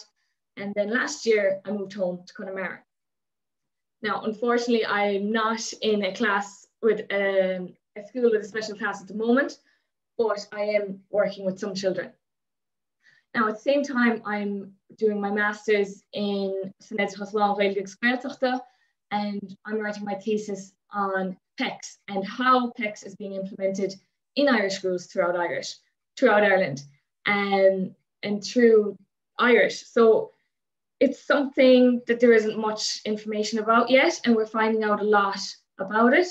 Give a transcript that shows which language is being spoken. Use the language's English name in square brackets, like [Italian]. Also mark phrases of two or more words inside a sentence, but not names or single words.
[English] And then last year I moved home to Connemara. Now, unfortunately, I'm not in a class with a school with a special class at the moment, but I am working with some children. Now, at the same time, I'm doing my master's in [Irish] lán-Ghaeilge Gaeltachta, [English] and I'm writing my thesis on PECS and how PECS is being implemented in Irish schools throughout Ireland, and through Irish. So it's something that there isn't much information about yet, and we're finding out a lot about it.